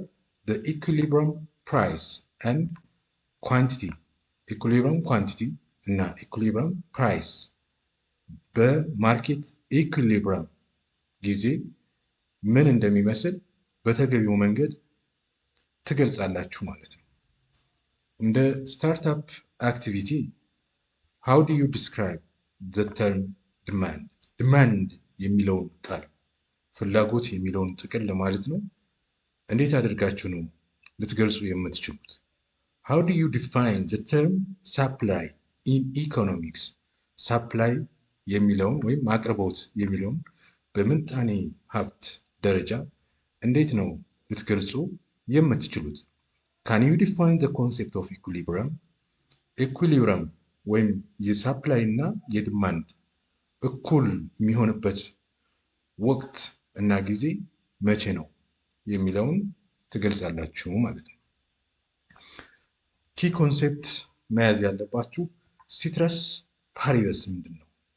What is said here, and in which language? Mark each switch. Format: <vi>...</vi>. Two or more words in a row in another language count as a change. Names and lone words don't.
<en>the equilibrium price and quantity፣ equilibrium quantity</en> <am>እና</am> <en>equilibrium price</en> <am>በማርኬት ኢኩሊብረም ጊዜ ምን እንደሚመስል በተገቢው መንገድ ትገልጻላችሁ ማለት ነው። እንደ</am> <en>startup activity how do you describe the term demand?</en> <am>demand የሚለውን ቃል ፍላጎት የሚለውን ጥቅል ማለት ነው እንዴት አድርጋችሁ ነው ልትገልጹ የምትችሉት?</am> <en>how do you define the term supply in economics?</en> <am>supply የሚለውን ወይም አቅርቦት የሚለውን በምጣኔ ሀብት ደረጃ እንዴት ነው ልትገልጹ የምትችሉት?</am> <en>Can you define the concept of equilibrium?</en> <am>ኢኩሊብረም ወይም የሳፕላይ እና የዲማንድ እኩል የሚሆንበት ወቅት እና ጊዜ መቼ ነው የሚለውን ትገልጻላችሁ ማለት ነው።</am> <en>key concept</en> <am>መያዝ ያለባችሁ</am> <la>ceteris paribus</la> <am>ምንድን ነው?</am>